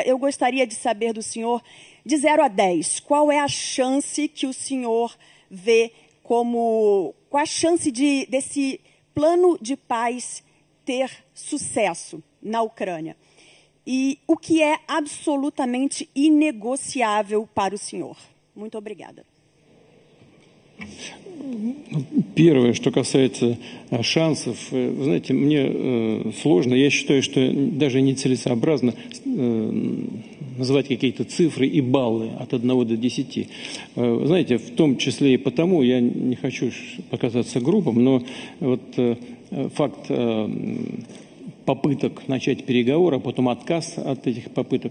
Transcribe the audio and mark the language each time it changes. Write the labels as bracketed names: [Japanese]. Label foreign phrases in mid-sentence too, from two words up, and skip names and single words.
[Portuguese] Eu gostaria de saber do senhor, de 0 a 10, qual é a chance que o senhor vê qual a chance desse plano de paz ter sucesso na Ucrânia. E o que é absolutamente inegociável para o senhor. Muito obrigada. [Russian] Первое, что касается шансов, вы знаете, мне сложно, я считаю, что даже нецелесообразно называть какие-то цифры и баллы от 1 до 10. Знаете, в том числе и потому, я не хочу показаться грубым, но вот факт попыток начать переговоры, а потом отказ от этих попыток.